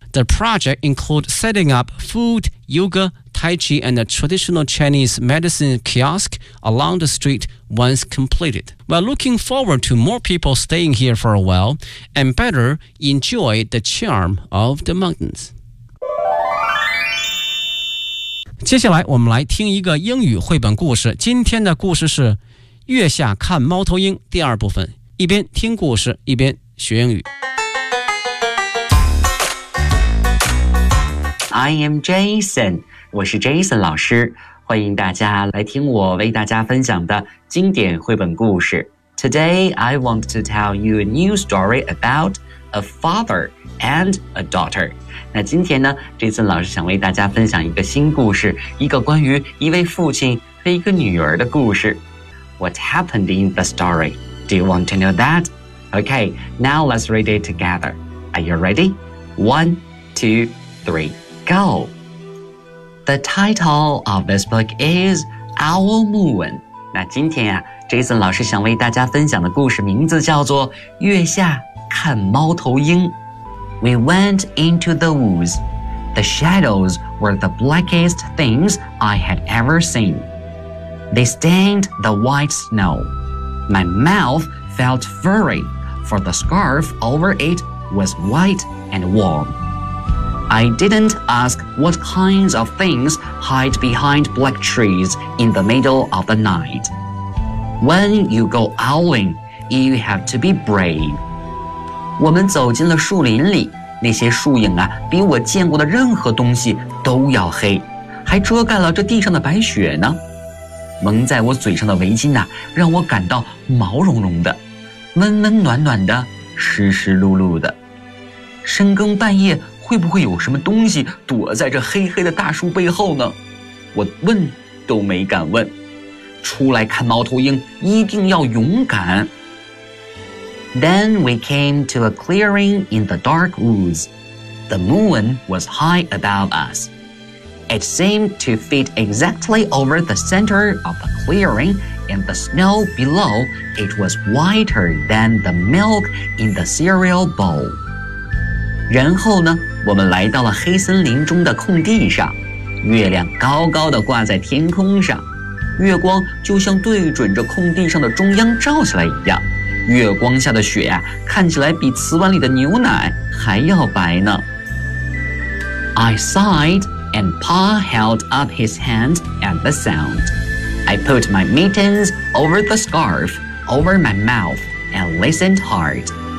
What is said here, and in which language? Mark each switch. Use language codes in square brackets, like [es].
[en] The project includes setting up food, yoga, tai chi, and a traditional Chinese medicine kiosk along the street once completed. We're looking forward to more people staying here for a while and better enjoy the charm of the mountains. [zh] 接下来我们来听一个英语绘本故事，今天的故事是月下看猫头鹰第二部分，一边听故事一边学英语。 [en] I am Jason， [zh] 我是 Jason 老师，欢迎大家来听我为大家分享的经典绘本故事。 [en] Today I want to tell you a new story aboutA father and a daughter. [zh] 那今天呢，这次老师想为大家分享一个新故事，一个关于一位父亲和一个女儿的故事。 [en] What happened in the story? Do you want to know that? Okay, now let's read it together. Are you ready? One, two, three, go! The title of this book is Owl Moon. [zh] 那今天啊，这次老师想为大家分享的故事名字叫做月下看猫头鹰。 [en] We went into the woods. The shadows were the blackest things I had ever seen. They stained the white snow. My mouth felt furry, for the scarf over it was white and warm. I didn't ask what kinds of things hide behind black trees in the middle of the night. When you go owling, you have to be brave. [zh] 我们走进了树林里，那些树影啊，比我见过的任何东西都要黑，还遮盖了这地上的白雪呢。蒙在我嘴上的围巾啊，让我感到毛茸茸的，温温暖暖的，湿湿漉漉的。深更半夜，会不会有什么东西躲在这黑黑的大树背后呢？我问都没敢问。出来看猫头鹰，一定要勇敢。 [en] Then we came to a clearing in the dark woods. The moon was high above us. It seemed to fit exactly over the center of the clearing, and the snow below it was whiter than the milk in the cereal bowl. [zh] 然后呢，我们来到了黑森林中的空地上，月亮高高的挂在天空上，月光就像对准着空地上的中央照下来一样。月光下的雪啊，看起来比瓷碗里的牛奶还要白呢。 [en] I sighed, and Pa held up his hand at the sound. I put my mittens over the scarf, over my mouth, and listened hard.